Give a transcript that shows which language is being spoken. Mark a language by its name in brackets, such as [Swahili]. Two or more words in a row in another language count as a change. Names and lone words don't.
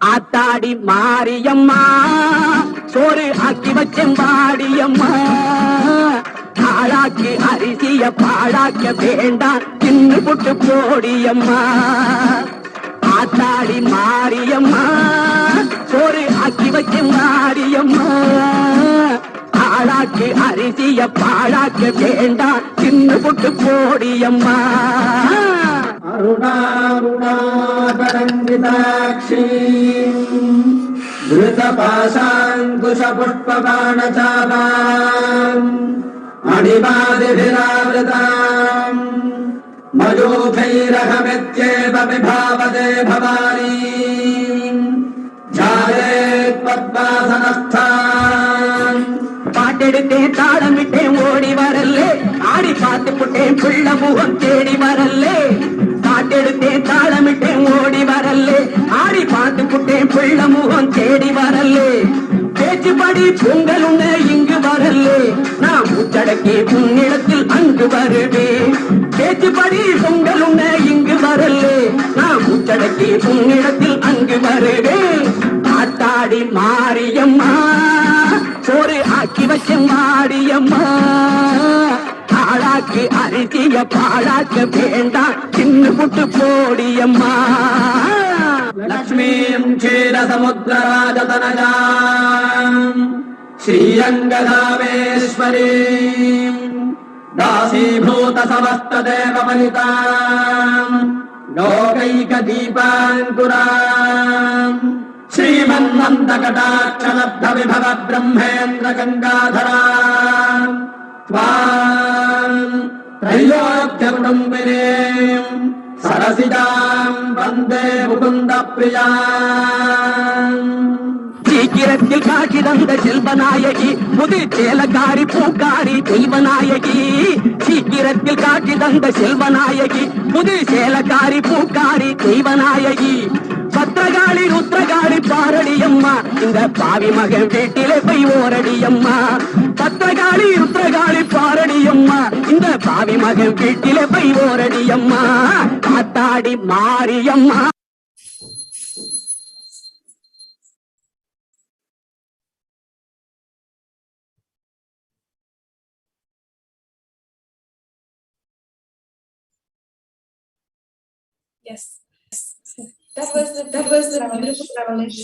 [Tamil] ஆத்தாடி மாரியம்மா சோறு ஆக்கி வச்சம் பாடியம்மா ஆளாக்கி அரிசிய பாழாக்க வேண்டாம் தின்னு புட்டு போடியம்மா ஆத்தாடி மாரியம்மா சோறு ஆக்கி வச்சம் பாடியம்மா ஆளாக்கி அரிசிய பாழாக்க வேண்டாம் தின்னு புட்டு போடியம்மா [Sanskrit] अरुणारुणाकरञ्जिताक्षी धृतपाशाङ्कुशपुष्पबाणचापाम् मणिपादिभिरावृताम् मयूखैरहमित्येव विभावते भवानी जायेत् पद्मासनस्थान् [Tamil] பாட்டெடுத்தேன் தாளமிட்டேன் ஓடி வரல்லே ஆடி பார்த்து புட்டேன் பிள்ள முகம் தேடி வரல்லே பாட்டெடுத்தேன் தாளமிட்டேன் ஓடி வரல்லே ஆடி பார்த்து புட்டேன் பிள்ள முகம் தேடி வரல்லே பேச்சுப்படி பொங்கல் உண்ண இங்கு வரல்லே நான் முச்சடக்கி உன்னிடத்தில் அங்கு வருவேன் பேச்சுப்படி பொங்கல் உண்ண இங்கு வரல்லே நான் முச்சடக்கி உன்னிடத்தில் அங்கு வருவேன் ஆத்தாடி மாரியம்மா சோறு ஆக்கி வச்ச மாடியம்மா ஆளாக்கு அரிசிய பாழாக்க வேண்டாம் சின்ன புட்டு போடியம்மா [Sanskrit] लक्ष्मीं क्षीरसमुद्रराजतनयाम् श्रीरङ्गधामेश्वरीं दासीभूतसमस्तदेववनिताम् लोकैकदीपाङ्कुराम् श्रीमन्नन्दकटाक्षलब्धविभव ब्रह्मेन्द्र गङ्गाधराम् त्वाम् त्रैलोक्यकुटुम्बिनीम् सरसिजाम् वन्दे मुकुन्दप्रियाम् [Tamil] சீக்கிரத்தில் காட்சி தந்த செல்வநாயகி புது சேலக்காரி பூக்காரி தெய்வநாயகி சீக்கிரத்தில் காட்சி தந்த செல்வநாயகி புது சேலக்காரி பூக்காரி தெய்வநாயகி பத்திரகாளி ருத்ரகாளி பாரடியம்மா இந்த பாவி மகன் வீட்டிலே போய் ஓரடியம்மா பத்திரகாளி ருத்ரகாளி பாரடியம்மா இந்த பாவி மகன் வீட்டிலே போய் ஓரடியம்மா காத்தாடி மாரியம்மா [English] Yes. That was the beautiful revelation.